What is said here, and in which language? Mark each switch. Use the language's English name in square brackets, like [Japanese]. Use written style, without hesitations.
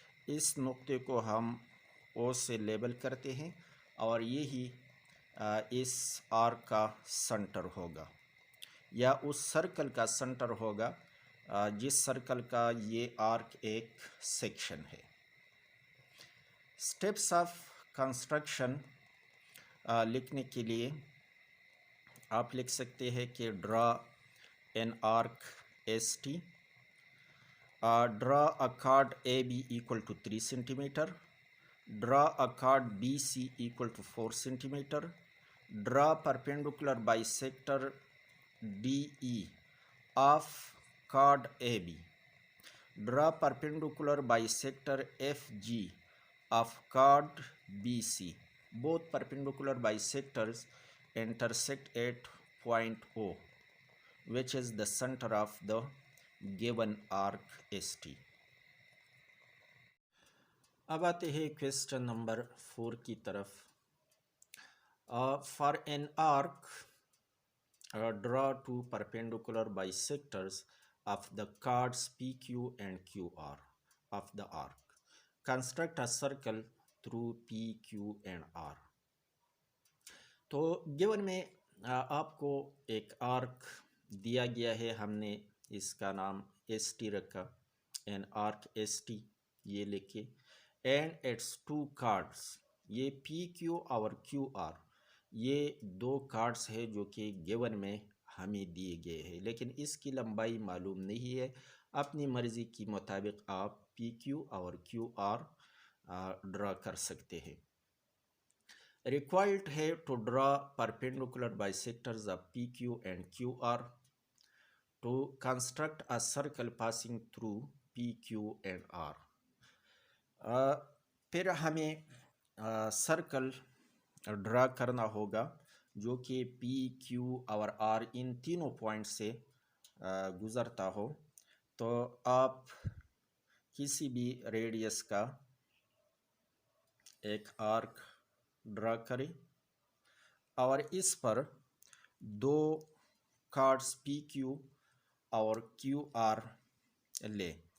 [Urdu] اس نقطے کو ہم او سے لیبل کرتے ہیں اور یہی اس آرک کا سنٹر ہوگا یا اس سرکل کا سنٹر ہوگا جس سرکل کا یہ آرک ایک سیکشن ہے. سٹیپس آف کنسٹرکشن لکھنے کے لیے آپ لکھ سکتے ہیں کہ [English] Draw an arc S T. Draw a chord AB equal to 3 centimeter. Draw a chord BC equal to 4 centimeter. Draw perpendicular bisector DE of chord AB. Draw perpendicular bisector FG of chord BC. Both perpendicular bisectors intersect at point O, which is the center of the given arc ST. [Urdu] اب آتے ہیں question number 4 کی طرف. [English] For an arc, draw two perpendicular bisectors of the chords PQ and QR of the arc. Construct a circle through PQ and R. [Urdu] تو given میں آپ کو ایک آرک دیا گیا ہے. ہم نے اس کا نام ایس ٹی رکھا. این آرک ایس ٹی یہ لکھے. [English] And it's two chords. [Urdu] یہ پی کیو اور کیو آر یہ دو کارڈس ہے جو کہ گیون میں ہمیں دیے گئے ہیں لیکن اس کی لمبائی معلوم نہیں ہے. اپنی مرضی کے مطابق آپ پی کیو اور کیو آر ڈرا کر سکتے ہیں. [English] Required ہے to draw perpendicular bisectors of PQ and QR to construct a circle passing through PQ and R. [Urdu] پھر ہمیں سرکل ڈرا کرنا ہوگا جو کہ پی کیو اور آر ان تینوں پوائنٹ سے گزرتا ہو. تو آپ کسی بھی ریڈیس کا ایک آرک ڈرا کریں اور اس پر دو کارڈز پی کیو اور کیو آر لے.